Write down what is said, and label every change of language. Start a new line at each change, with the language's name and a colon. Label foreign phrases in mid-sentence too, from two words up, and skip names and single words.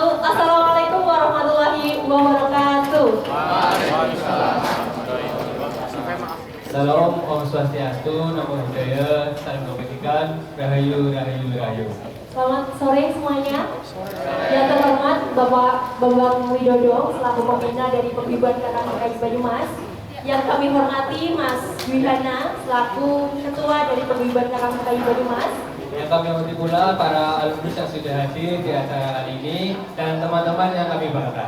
Arabic: السلام عليكم ورحمة الله وبركاته.
Indonesian: Salam Om Swastiastu, Namo Buddhaya, salam kebajikan, Rahayu. Selamat sore semuanya. Yang terhormat Bapak Bambang Widodo selaku pembina dari Paguyuban Kakang Bekayu Banyumas. Yang kami hormati Mas Wihana selaku Ketua dari Paguyuban Kakang Bekayu Banyumas. Yang kami hormati pula para alumni yang sudah hadir di acara kali ini dan teman-teman yang kami banggakan.